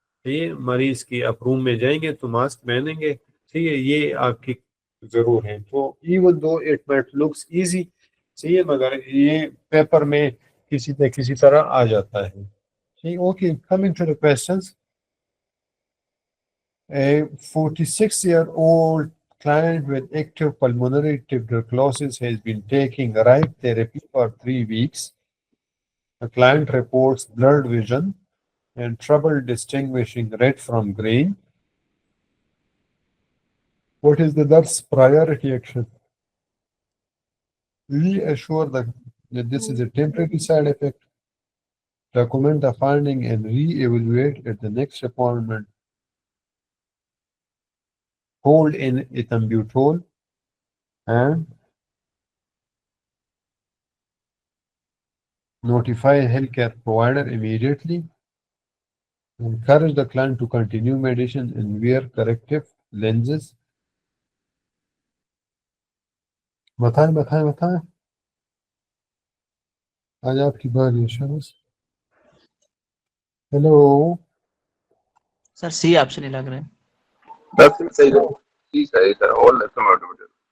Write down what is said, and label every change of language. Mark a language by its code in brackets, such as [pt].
[ur] یہ مریض کی آپ روم میں جائیں گے تو ماسک پہنیں گے, ٹھیک ہے, یہ آپ کی ضرور ہے. تو [en] even though it might looks easy, [ur] صحیح ہے, مگر یہ پیپر میں کسی نہ کسی طرح آ جاتا ہے. ٹھیک, okay, [en] Coming to the questions. A 46-year-old client with active pulmonary tuberculosis has been taking right therapy for 3 weeks. The client reports blurred vision and trouble distinguishing red from green. What is the nurse priority action? Reassure that this is a temporary side effect. Document the finding and re-evaluate at the next appointment. Hold in ethambutol and notify healthcare provider immediately. Encourage the client to continue medicine and wear corrective lenses. [ur] بتائیں آج آپ کی باری ہے شمس. Hello sir سی آپ سے نہیں لگ رہے. بس صحیح ہے, ٹھیک ہے سر, اور لیسن آٹومیٹڈ.